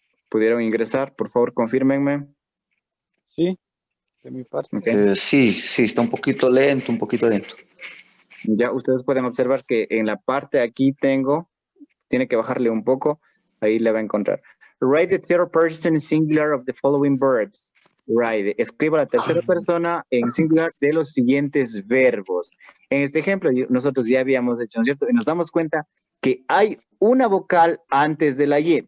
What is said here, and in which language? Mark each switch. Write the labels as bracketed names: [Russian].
[Spanish] ¿Pudieron ingresar? Por favor, confírmenme. Sí, de mi parte. Okay. Sí, está un poquito lento, Ya ustedes pueden observar que en la parte aquí tiene que bajarle un poco, ahí le va a encontrar. [English] Write the third person singular of the following verbs. [Spanish] Write, escriba la tercera persona en singular de los siguientes verbos. En este ejemplo nosotros ya habíamos hecho, ¿no es cierto? Y nos damos cuenta que hay una vocal antes de la Y.